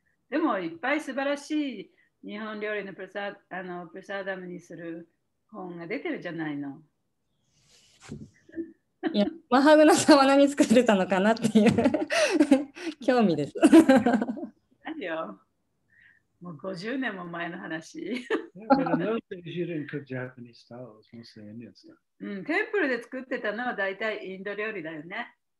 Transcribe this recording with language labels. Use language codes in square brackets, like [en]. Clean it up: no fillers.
[ja] でもいっぱい素晴らしい日本料理のプラサーダムにする本が出てるじゃないの。いや、マハグナさんは何作ってたのかなっていう興味です。何よ。もう50年も前の話。 [en] But in those days, you didn't cook Japanese style. It was mostly Indian style. [ja] テンプルで作ってたのは大体インド料理だよね。